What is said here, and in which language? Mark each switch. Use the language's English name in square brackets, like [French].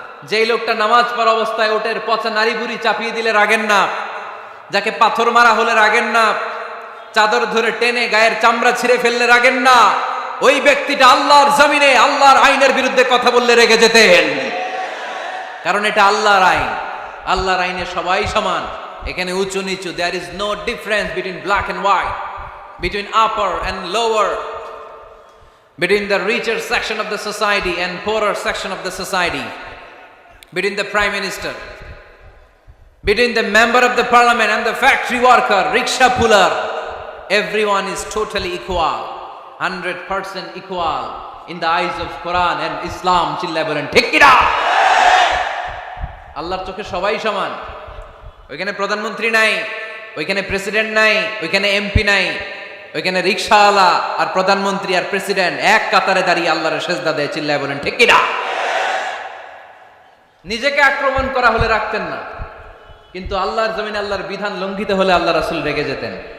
[Bangla] যেই লোকটা নামাজ পড়া অবস্থায় ওটের পচা নারী বুড়ি চাপিয়ে দিলে রাগেন না, যাকে পাথর মারা হলে রাগেন না, চাদর ধরে টেনে গায়ের চামড়া ছিঁড়ে ফেললে রাগেন না, ওই ব্যক্তিটা আল্লাহর জমিনে আল্লাহর আইনের বিরুদ্ধে কথা বললে রেগে যেতেন। কারণ এটা আল্লাহর আইন, আল্লাহর আইনে সবাই সমান, এখানে উঁচু নিচু, [English] There is no difference between black and white. between upper and lower, between the richer section of the society and poorer section of the society, between the prime minister, between the member of the parliament and the factory worker, rickshaw puller. Everyone is totally equal, 100% equal in the eyes of Quran and Islam. [Bangla] চিল্লায় বলেন ঠিক কি না? আল্লাহর চোখে সবাই সমান। ওইখানে প্রধানমন্ত্রী নাই, ওইখানে প্রেসিডেন্ট নাই, ওইখানে এমপি নাই, ওইখানে রিকশাওয়ালা আর প্রধানমন্ত্রী আর প্রেসিডেন্ট এক কাতারে দাঁড়িয়ে আল্লাহর সেজদা দেয়। চিল্লায় বলেন ঠিক কি না? নিজেকে আক্রমণ করা হলে রাখতেন না, কিন্তু আল্লাহর জমিনে আল্লাহর বিধান লঙ্ঘিত হলে আল্লাহ রাসূল রেগে যেতেন।